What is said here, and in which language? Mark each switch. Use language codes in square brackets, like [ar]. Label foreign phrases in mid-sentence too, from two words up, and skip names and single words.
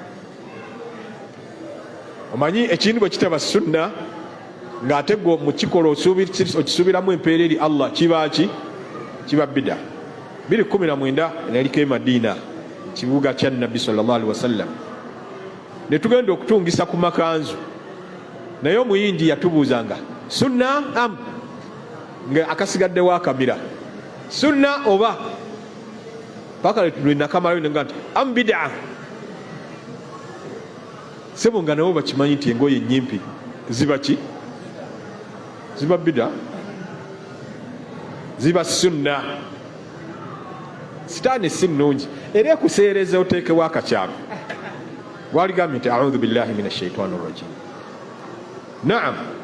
[lg] omanyi ekintu bwe kitaba sunna ng'ate gwe mu kikola okisuubiramu empeera eri Allah kiba bid'a 2019 naliko e Madina kibuga kya Nabbi [ar] صلى الله عليه وسلم [lg] ne tugenda okutungisa ku makanzu naye omuyindi yatubuuzanga sunna am nga akasigaddewo akamira sunna oba paka lwenakamalayo nga nti am bid'a sebo nga nabo bakimanyi nti engoye ennyimpi ziba ki ziba bid'a ziba sunna sitaani si nnungi era ekuseereza oteekewo akakyama waligambye nti [ar] أعوذ بالله من الشيطان الرجيم [lg] naam